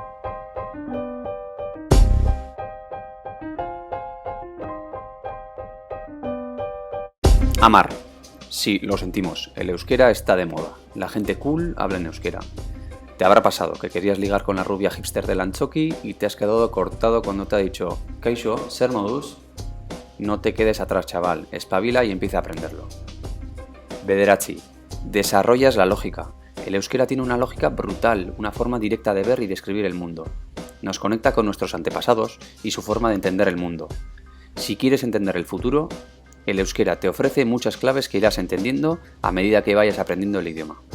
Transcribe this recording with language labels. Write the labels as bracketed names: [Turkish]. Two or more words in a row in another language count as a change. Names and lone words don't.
[Spanish] Amar. Sí, lo sentimos, el euskera está de moda. La gente cool habla en euskera. Te habrá pasado que querías ligar con la rubia hipster del Antzoki y te has quedado cortado cuando te ha dicho [Basque] Kaixo, zer moduz? [Spanish] No te quedes atrás, chaval, espabila y empieza a aprenderlo. Bederatzi. Desarrollas la lógica. El euskera tiene una lógica brutal, una forma directa de ver y describir el mundo. Nos conecta con nuestros antepasados y su forma de entender el mundo. Si quieres entender el futuro, el euskera te ofrece muchas claves que irás entendiendo a medida que vayas aprendiendo el idioma.